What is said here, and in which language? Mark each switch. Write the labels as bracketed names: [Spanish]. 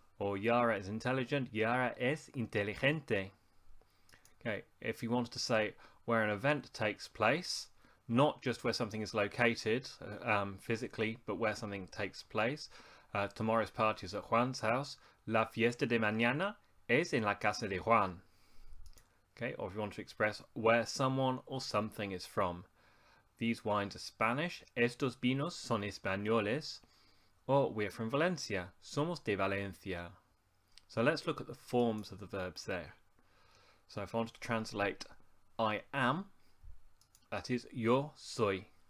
[English] Or Yara is intelligent, [Spanish] Yara es inteligente. [English] Okay, if you wanted to say where an event takes place, not just where something is located physically, but where something takes place. Tomorrow's party is at Juan's house. [Spanish] La fiesta de mañana es en la casa de Juan. [English] Okay, or if you want to express where someone or something is from. These wines are Spanish. [Spanish] Estos vinos son españoles. [English] Or we're from Valencia. [Spanish] Somos de Valencia. [English] So let's look at the forms of the verbs there. So if I wanted to translate I am, that is yo soy.